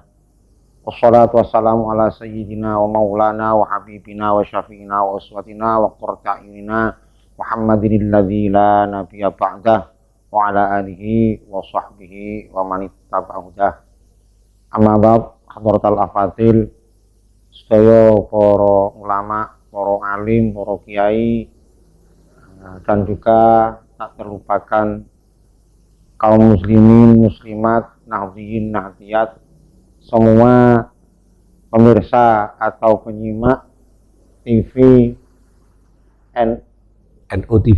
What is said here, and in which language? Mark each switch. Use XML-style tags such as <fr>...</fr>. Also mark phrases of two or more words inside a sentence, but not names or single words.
<ar>والصلاة والسلام على سيدنا ومولانا وحبيبنا وشفيعنا وأسوتنا وقرة أعيننا محمد الذي لا نبي بعده وعلى آله وصحبه ومن تبعه. أما بعد, حضرات الأفاضل,</ar> <jv>sedaya para ulama, para alim, para kiai,</jv> <id>dan juga tak terlupakan kaum muslimin, muslimat, nahdhiyin, nahdhiyat, semua pemirsa atau penyimak TV NOTV</id>